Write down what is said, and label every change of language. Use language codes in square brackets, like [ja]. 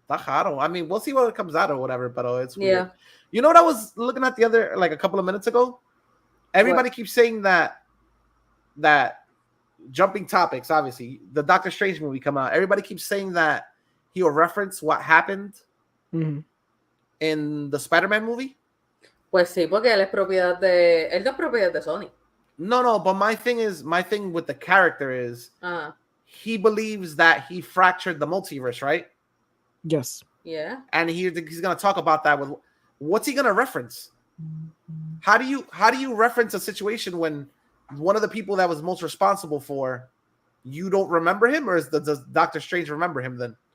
[en] I mean, we'll see what comes out or whatever, but it's weird. You know what I was looking at the other, like a couple of minutes ago? Everybody keeps saying that jumping topics, obviously, the Doctor Strange movie come out. Everybody keeps saying that he will reference what happened in the Spider-Man movie. [es] Pues sí, porque él no es propiedad de Sony. [en] No, but my thing with the character is he believes that he fractured the multiverse, right? Yes. Yeah. And he's going to talk about that with what's he going to reference? How do you reference a situation when one of the people that was most responsible for, you don't remember him, or does Doctor Strange remember him then?